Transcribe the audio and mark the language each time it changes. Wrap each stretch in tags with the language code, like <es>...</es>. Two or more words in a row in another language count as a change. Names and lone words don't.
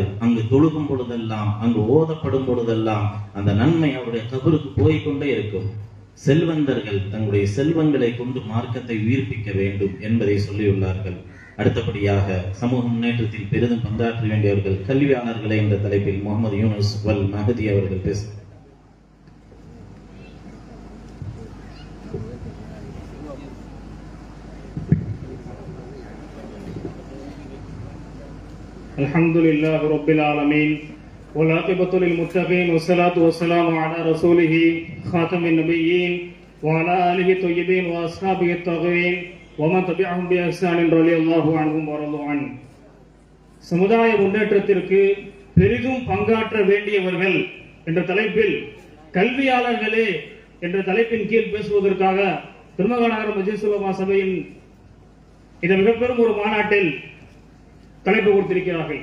<ta>அங்கு தொழுகும் பொழுதெல்லாம், அங்கு ஓதப்படும் பொழுதெல்லாம் அந்த நன்மை அவருடைய கபருக்கு போய்கொண்டே இருக்கும். செல்வந்தர்கள் தங்களுடைய செல்வங்களை கொண்டு மார்க்கத்தை உயிர்ப்பிக்க வேண்டும் என்பதை சொல்லியுள்ளார்கள். அடுத்தபடியாக சமூக முன்னேற்றத்தில் பெரிதும் பங்காற்ற வேண்டியவர்கள் கல்வியாளர்களை என்ற தலைப்பில் முகமது யூனுஸ் வல் மஹதி அவர்கள் பேசுகிறார்.</ta> <ar>الحمدلله رب العالمين والعاقبة للمتقين والصلاة والسلام على رسوله خاتم النبيين وعلى آله الطيبين وأصحابه الطاهرين ومن تبعهم بإحسان رضي الله عنهم ورضوا عنه.</ar> <ta>சமுதாய முன்னேற்றத்திற்கு பெரிதும் பங்காற்ற வேண்டியவர்கள் என்ற தலைப்பில் கல்வியாளர்களே என்ற தலைப்பின் கீழ் பேசுவதற்காக திருமகநகர மஜ்லிஸ் உலமா சபையின் இந்த மிக பெரும் ஒரு மாநாட்டில் தலைப்பு கொடுத்திருக்கிறார்கள்.</ta>